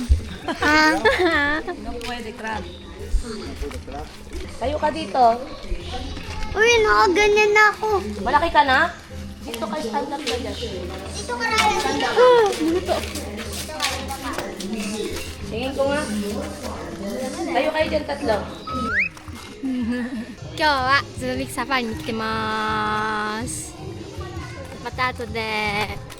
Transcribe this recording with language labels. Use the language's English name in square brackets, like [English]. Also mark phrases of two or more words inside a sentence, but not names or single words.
[Filipino] No pwede crab. Tayo ka dito. Uy, nakaganyan na ako. Malaki ka na? Dito kayo [English] stand up [Filipino] na dyan. Ito ka rin. Tingin ko nga. Tayo kayo dyan tatlo. [Japanese] 今日はズービクサファリに来てます。また後で。